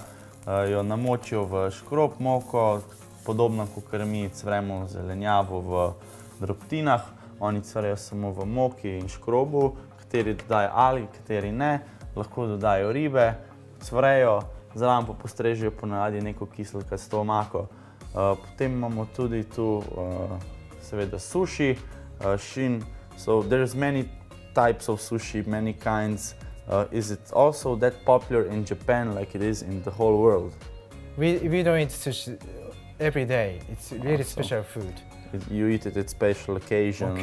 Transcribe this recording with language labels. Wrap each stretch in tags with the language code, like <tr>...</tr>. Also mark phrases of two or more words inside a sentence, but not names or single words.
<sl>Jo namočijo v škrob, moko, podobno kakor mi cvremo zelenjavo v drobtinah. Oni cvrejo samo v moki in škrobu, kateri dodajo alge, kateri ne. lahko dodajo ribe, cvrejo, zraven pa postrežejo ponavadi neko kiselkasto omako. Potem imamo tudi tu seveda sushi, shin.</sl> <en>So there's many types of sushi, many kinds. Is it also that popular in Japan like it is in the whole world? We don't eat sushi every day. It's really Awesome. special food. You eat it at special occasions,</en>